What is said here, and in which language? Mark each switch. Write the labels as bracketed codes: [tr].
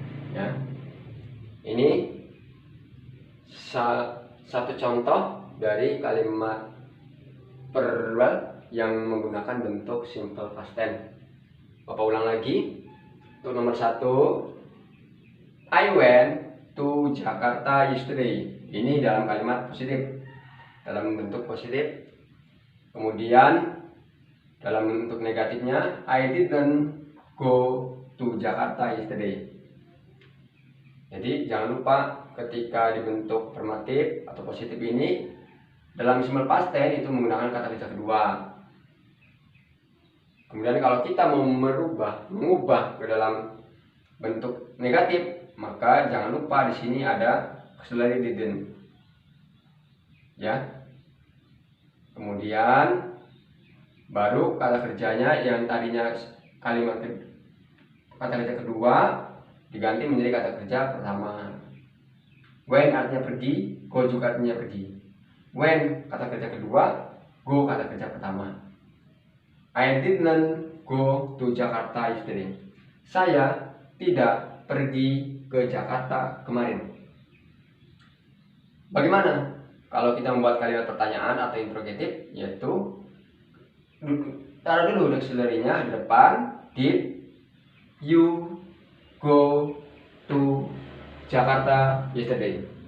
[id] Ya, ini satu contoh dari kalimat verbal yang menggunakan bentuk simple past tense. Bapak ulang lagi. Untuk nomor 1, [en] I went to Jakarta yesterday. [id] Ini dalam kalimat positif, dalam bentuk positif. Kemudian dalam bentuk negatifnya, [en] I didn't go to Jakarta yesterday. [id] Jadi jangan lupa ketika dibentuk afirmatif atau positif ini dalam simple past tense itu menggunakan kata kerja kedua. Kemudian kalau kita mau mengubah ke dalam bentuk negatif, maka jangan lupa di sini ada auxiliary didn't. Ya. Kemudian baru kata kerjanya yang tadinya kata kerja kedua diganti menjadi kata kerja pertama. When artinya pergi, go juga artinya pergi. When kata kerja kedua, go kata kerja pertama. [en] I didn't go to Jakarta yesterday. [id] Saya tidak pergi ke Jakarta kemarin. Bagaimana kalau kita membuat kalimat pertanyaan atau interrogatif, yaitu taruh dulu auxiliary-nya di depan. [en] Did you go to Jakarta yesterday?